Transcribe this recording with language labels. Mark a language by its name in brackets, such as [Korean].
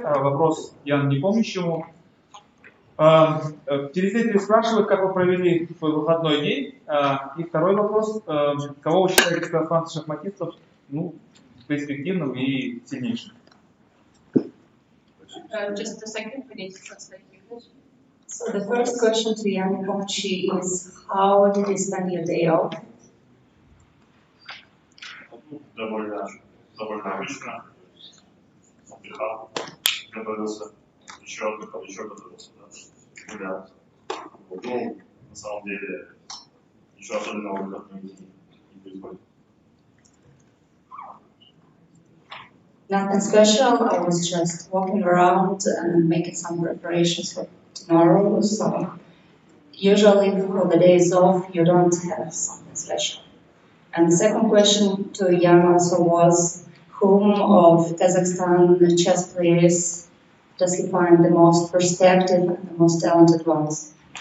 [Russian] Вопрос Яну Непомнящему. Телезрители спрашивают, как вы провели свой выходной день. И второй вопрос. Кого вы считаете казахстанских шахматистов перспективным и сильнейшим? [English] Just a second, we need to translate English. So the first question to Yanom Nepomнящим is, how did you spend your day off? [Russian] Довольно обычно. Отдыхал, готовился, еще отдыхал, еще готовился, да, гулял. Вот, ну, на самом деле, ничего особенного в выходные дни не происходит. [English] Nothing special. I was just walking around and making some preparations for tomorrow. So usually for the days off, you don't have something special. And the second question to Jan also was, whom of Kazakhstan chess players does he find the most perspective and the most talented ones?